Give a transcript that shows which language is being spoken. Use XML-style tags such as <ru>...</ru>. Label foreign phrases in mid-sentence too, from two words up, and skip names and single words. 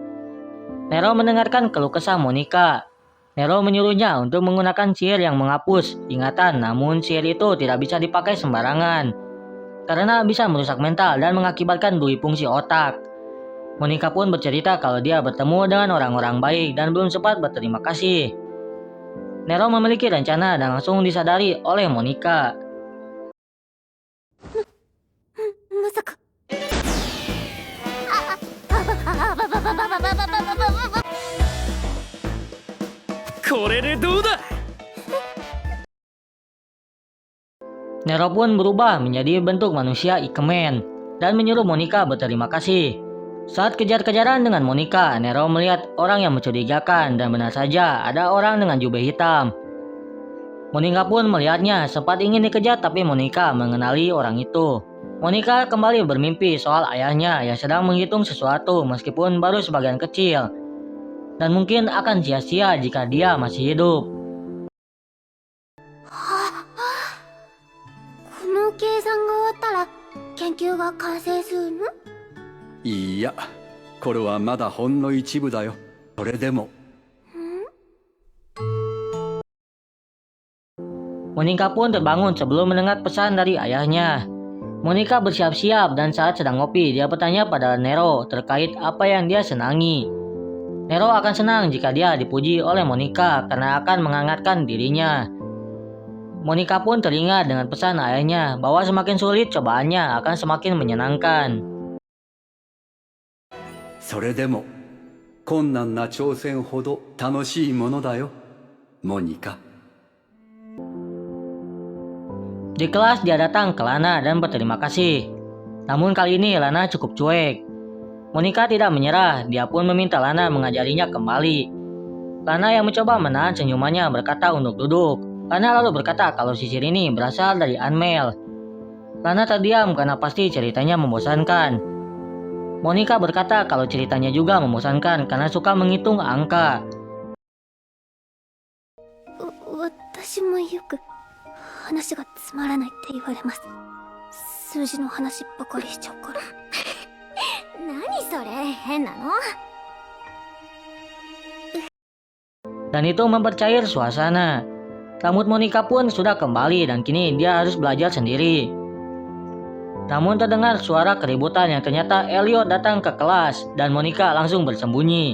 <id>Nero mendengarkan keluh kesah Monica. Nero menyuruhnya untuk menggunakan sihir yang menghapus ingatan, namun sihir itu tidak bisa dipakai sembarangan karena bisa merusak mental dan mengakibatkan dui fungsi otak. Monica pun bercerita kalau dia bertemu dengan orang-orang baik dan belum sempat berterima kasih. Nero memiliki rencana dan langsung disadari oleh Monica.</id> <ja>まさか。これでどうだ。</ja> <id>Nero pun berubah menjadi bentuk manusia Ikemen dan menyuruh Monica berterima kasih. Saat kejar-kejaran dengan Monica, Nero melihat orang yang mencurigakan dan benar saja ada orang dengan jubah hitam. Monica pun melihatnya, sempat ingin dikejar tapi Monica mengenali orang itu. Monica kembali bermimpi soal ayahnya yang sedang menghitung sesuatu meskipun baru sebagian kecil. Dan mungkin akan sia-sia jika dia masih hidup.</id> <ja>この計算が終わったら研究が完成するの？いいや、これはまだほんの一部だよ。それでも</ja> <id>Monica pun terbangun sebelum mendengar pesan dari ayahnya. Monica bersiap-siap dan saat sedang ngopi, dia bertanya pada Nero terkait apa yang dia senangi. Nero akan senang jika dia dipuji oleh Monica karena akan menghangatkan dirinya. Monica pun teringat dengan pesan ayahnya bahwa semakin sulit cobaannya akan semakin menyenangkan.</id> <ja>それでも困難な挑戦ほど楽しいものだよ、モニカ。</ja> <id>Di kelas dia datang ke Lana dan berterima kasih. Namun kali ini Lana cukup cuek. Monica tidak menyerah, dia pun meminta Lana mengajarinya kembali. Lana yang mencoba menahan senyumannya berkata untuk duduk. Lana lalu berkata kalau sisir ini berasal dari Anmel. Lana terdiam karena pasti ceritanya membosankan. Monica berkata kalau ceritanya juga membosankan karena suka menghitung angka.</id> <ja>私もよく話がつまらないって言われます。数字の話ばかりしちゃうから。何それ、変なの？</ja> <id>Dan itu mempercair suasana. Rambut Monica pun sudah kembali dan kini dia harus belajar sendiri. Namun terdengar suara keributan yang ternyata Elliot datang ke kelas dan Monica langsung bersembunyi.</id>